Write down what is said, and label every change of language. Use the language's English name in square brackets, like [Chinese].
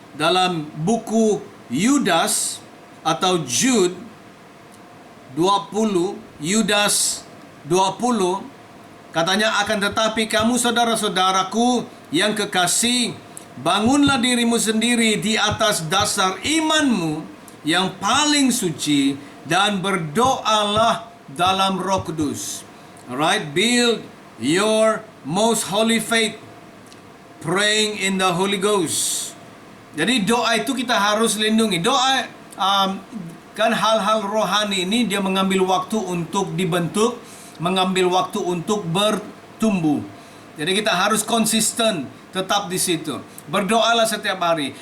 [Indonesian] Dalam buku Yudas atau Jude 20, Yudas 20, katanya, akan tetapi kamu saudara-saudaraku yang kekasih, bangunlah dirimu sendiri di atas dasar imanmu yang paling suci, dan berdoalah dalam Roh Kudus. [English] Alright, build your most holy faith, praying in the Holy Ghost. [Indonesian] Jadi doa itu kita harus lindungi. Doa kan hal-hal rohani ini dia mengambil waktu untuk dibentuk, mengambil waktu untuk bertumbuh. Jadi kita harus konsisten, tetap di situ. Berdoalah setiap hari.